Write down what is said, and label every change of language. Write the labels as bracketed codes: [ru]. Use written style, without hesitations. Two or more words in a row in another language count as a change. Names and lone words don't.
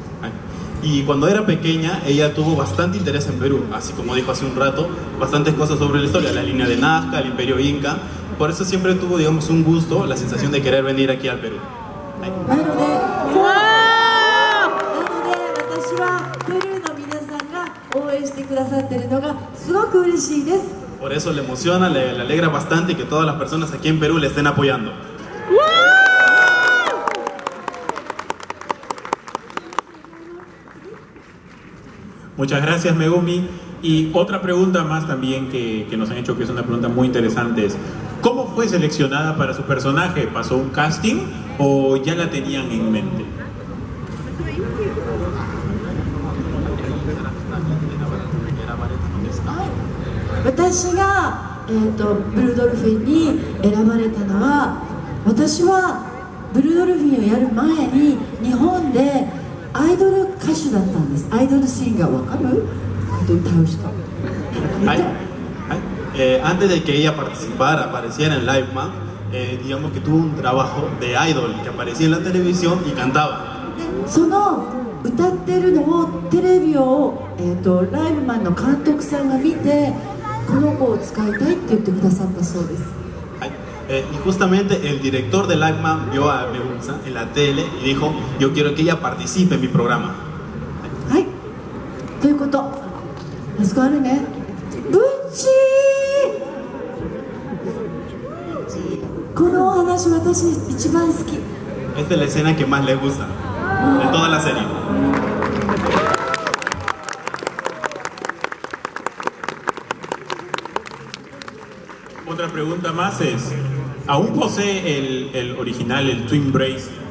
[es] Y cuando era pequeña, ella tuvo bastante interés en Perú, así como dijo hace un rato, bastantes cosas sobre la historia, la línea de Nazca, el imperio Inca. Por eso siempre tuvo, digamos, un gusto, la sensación de querer venir aquí al Perú. [ja] なので私はペルーの皆さんが応援してくださっているのがすごく嬉しいです。 [es] Por eso le emociona, le alegra bastante que todas las personas aquí en Perú le estén apoyando. Muchas gracias, Megumi. Y otra pregunta más también que nos han hecho, que es una pregunta muy interesante, es: ¿cómo fue seleccionada para su personaje? ¿Pasó un casting o ya la tenían en mente? [ja] 私が、ブルードルフィンに選ばれたのは、私はブルードルフィンをやる前に日本でアイドル歌手だったんです。アイドルシンガー、わかる？歌う人。 [es] Antes de que ella participara, apareciera en Lightman, digamos que tuvo un trabajo de idol, que aparecía en la televisión y cantaba. [ja] その歌ってるのをテレビを、ライブマンの監督さんが見て、この子を使いたいって言ってくださったそうです。 [es] Y justamente el director de Lightman vio a Megumi-san en la tele y dijo: yo quiero que ella participe en mi programa. [ja] はい、ということ。息子あるね。ブッチー。このお話私一番好き。 [es] Esta es la escena que más le gusta de toda la serie. Otra pregunta más es: ¿aún posee el original, el Twin Brace?